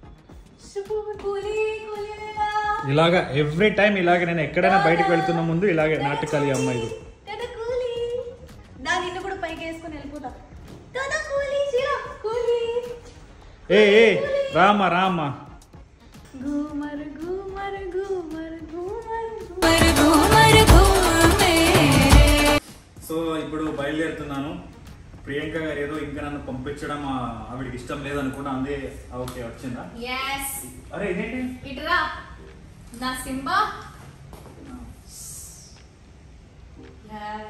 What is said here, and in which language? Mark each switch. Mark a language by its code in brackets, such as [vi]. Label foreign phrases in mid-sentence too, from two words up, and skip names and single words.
[te] ఇలాగా [en] every time [te] ఇలాగే నేను ఎక్కడైనా బయటకు వెళ్తున్న ముందు ఇలాగే నాటకాలి అమ్మాయి. నిన్ను కూడా పైకి వేసుకొని వెళ్ళిపోతా. ఏ రామా రామా. [raj] घूमर घूमर घूमर घूमर घूमर घूमे. [te] సో ఇప్పుడు బయలుదేరుతున్నాను. ప్రియాంక గారు ఏదో ఇంకా నన్ను పంపించడం ఆవిడకి ఇష్టం లేదనుకున్నా, అందే. ఓకే, వచ్చిందా? [en] yes. [te] అరే ఇదేంటి? ఇట్రా నా సింబా. yes.